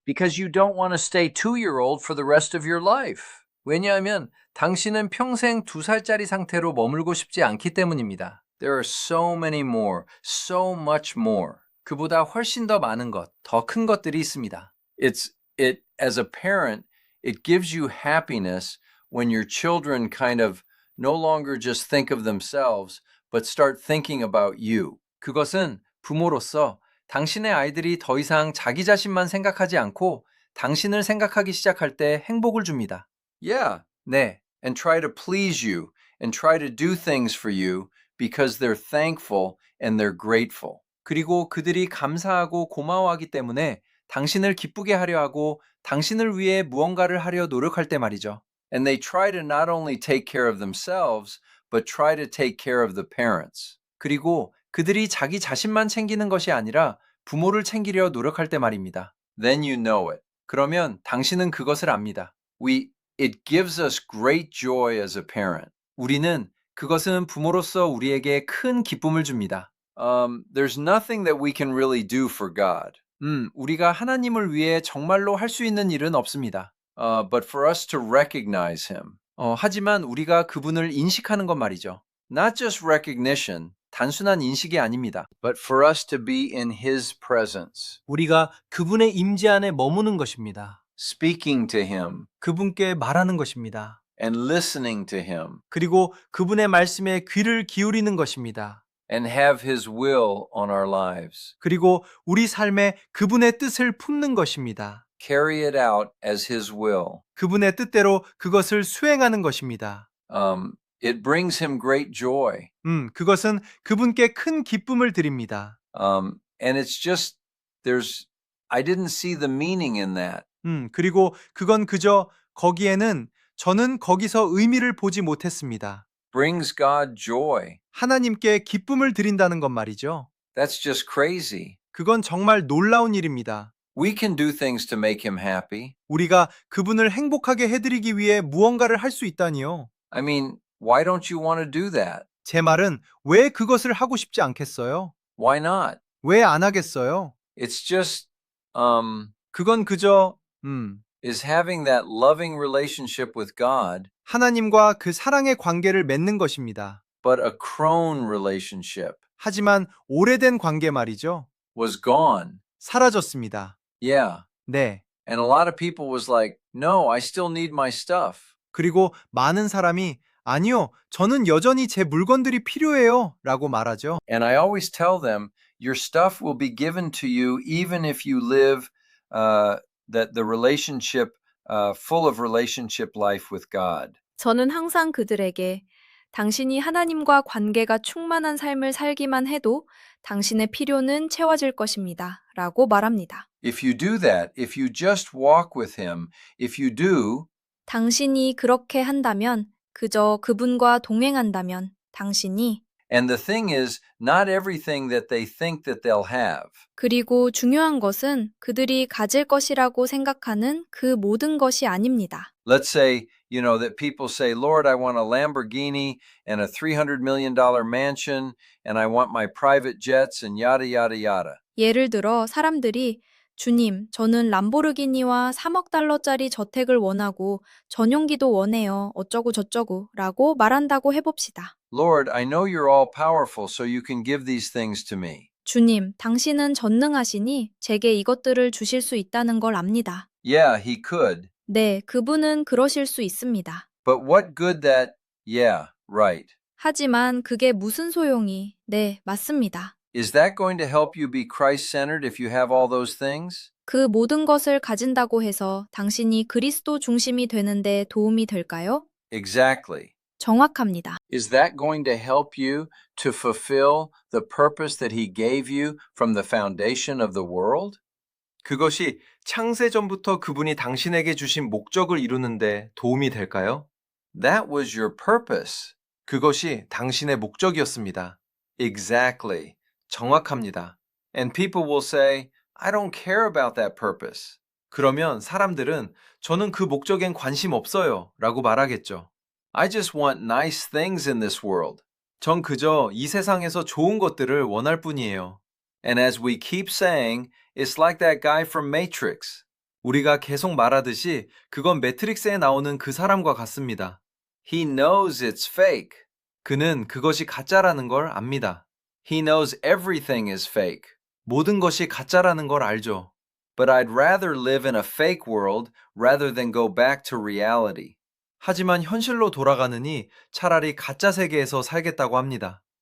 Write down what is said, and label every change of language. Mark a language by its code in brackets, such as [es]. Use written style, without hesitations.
[en] because you don't want to stay 2-year-old for the rest of your life. [ko] 왜냐하면 당신은 평생 2살짜리 상태로 머물고 싶지 않기 때문입니다. [en] There are so many more, so much more. [ko] 그보다 훨씬 더 많은 것, 더 큰 것들이 있습니다. [en] As a parent, it gives you happiness when your children kind of no longer just think of themselves, but start thinking about you. [ko] 그것은 부모로서 당신의 아이들이 더 이상 자기 자신만 생각하지 않고 당신을 생각하기 시작할 때 행복을 줍니다. [en] Yeah, 네. And try to please you and try to do things for you because they're thankful and they're grateful. [ko] 그리고 그들이 감사하고 고마워하기 때문에 당신을 기쁘게 하려 하고 당신을 위해 무언가를 하려 노력할 때 말이죠. [en] And they try to not only take care of themselves, but try to take care of the parents. [ko] 그리고 그들이 자기 자신만 챙기는 것이 아니라 부모를 챙기려 노력할 때 말입니다. [en] Then you know it. [ko] 그러면 당신은 그것을 압니다. [en] It gives us great joy as a parent. [ko] 우리는 그것은 부모로서 우리에게 큰 기쁨을 줍니다. [en] There's nothing that we can really do for God. [ko] 우리가 하나님을 위해 정말로 할 수 있는 일은 없습니다. [en] But for us to recognize him. [ko] 하지만 우리가 그분을 인식하는 것 말이죠. [en] Not just recognition, [ko] 단순한 인식이 아닙니다. [en] But for us to be in his presence. [ko] 우리가 그분의 임재 안에 머무는 것입니다. [en] Speaking to him. [ko] 그분께 말하는 것입니다. [en] And listening to him. [ko] 그리고 그분의 말씀에 귀를 기울이는 것입니다. [en] And have his will on our lives. [ko] 그리고 우리 삶에 그분의 뜻을 품는 것입니다. [en] Carry it out as his will. [ko] 그분의 뜻대로 그것을 수행하는 것입니다. [en] It brings him great joy. [ko] 그것은 그분께 큰 기쁨을 드립니다. [en] And it's just, I didn't see the meaning in that. [ko] 그리고 그건 그저 거기에는 저는 거기서 의미를 보지 못했습니다. [en] Brings God joy. [ko] 하나님께 기쁨을 드린다는 것 말이죠. [en] That's just crazy. [ko] 그건 정말 놀라운 일입니다. [en] We can do things to make him happy. [ko] 우리가 그분을 행복하게 해드리기 위해 무언가를 할 수 있다니요. [en] I mean, why don't you want to do that? [ko] 제 말은 왜 그것을 하고 싶지 않겠어요? [en] Why not? [ko] 왜 안 하겠어요? [en] It's just, [ko] 그건 그저, [en] is having that loving relationship with God, [ko] 하나님과 그 사랑의 관계를 맺는 것입니다. [en] but a crone relationship [ko] 하지만 오래된 관계 말이죠. [en] was gone. [ko] 사라졌습니다. [en] Yeah. [ko] 네. [en] And a lot of people was like, no, I still need my stuff. [ko] 그리고 많은 사람이 아니요, 저는 여전히 제 물건들이 필요해요 라고 말하죠. [en] And I always tell them, your stuff will be given to you even if you live the relationship, full of relationship life with God. [ko] 저는 항상 그들에게 당신이 하나님과 관계가 충만한 삶을 살기만 해도 당신의 필요는 채워질 것입니다. 라고 말합니다. [en] If you do that, if you just walk with him, if you do, [ko] 당신이 그렇게 한다면, 그저 그분과 동행한다면, 당신이 [en] and the thing is, not everything that they think that they'll have. [ko] 그리고 중요한 것은 그들이 가질 것이라고 생각하는 그 모든 것이 아닙니다. [en] Let's say, that people say, Lord, I want a Lamborghini and a $300 million mansion, and I want my private jets and yada, yada, yada. [ko] 예를 들어 사람들이 주님, 저는 람보르기니와 3억 달러짜리 저택을 원하고 전용기도 원해요. 어쩌고 저쩌고 라고 말한다고 해봅시다. [en] Lord, I know you're all powerful, so you can give these things to me. [ko] 주님, 당신은 전능하시니 제게 이것들을 주실 수 있다는 걸 압니다. [en] Yeah, he could. [ko] 네, 그분은 그러실 수 있습니다. [en] But what good that, yeah, right. [ko] 하지만 그게 무슨 소용이, 네, 맞습니다. [en] Is that going to help you be Christ-centered if you have all those things? [ko] 그 모든 것을 가진다고 해서 당신이 그리스도 중심이 되는데 도움이 될까요? [en] Exactly. [ko] 정확합니다. [en] Is that going to help you to fulfill the purpose that he gave you from the foundation of the world? [ko] 그것이 창세전부터 그분이 당신에게 주신 목적을 이루는데 도움이 될까요? [en] That was your purpose. [ko] 그것이 당신의 목적이었습니다. [en] Exactly. [ko] 정확합니다. [en] And people will say, I don't care about that purpose. [ko] 그러면 사람들은 저는 그 목적엔 관심 없어요 라고 말하겠죠. [en] I just want nice things in this world. [ko] 전 그저 이 세상에서 좋은 것들을 원할 뿐이에요. [en] And as we keep saying, it's like that guy from Matrix. [ko] 우리가 계속 말하듯이 그건 매트릭스에 나오는 그 사람과 같습니다. [en] He knows it's fake. [ko] 그는 그것이 가짜라는 걸 압니다. [en] He knows everything is fake. [ko] 모든 것이 가짜라는 걸 알죠. [en] But I'd rather live in a fake world rather than go back to reality. [ko] 하지만 현실로 돌아가느니 차라리 가짜 세계에서 살겠다고 합니다.